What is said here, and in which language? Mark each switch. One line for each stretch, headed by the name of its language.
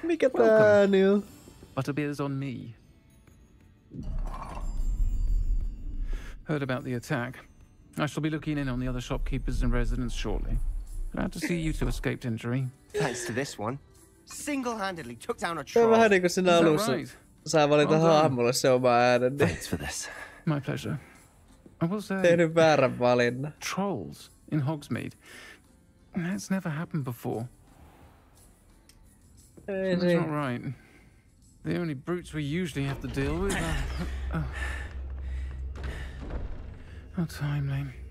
Finnish: Mikä tää on?
English: Butterbeer's on me. Heard about the attack. I shall be looking in on the other shopkeepers and residents shortly. Glad to see you two escaped injury. Thanks to this one. Single-handedly took down a troll.
Finnish: Vähän niinku siinä alussa. Saa valita hahmolle se oma äänen.
English: Thanks for this. My pleasure. I will say...
Finnish: Tehnyt väärän valinnan.
English: Trolls in Hogsmeade. That's never happened before. That's not right. The only brutes we usually have to deal with are... How timely.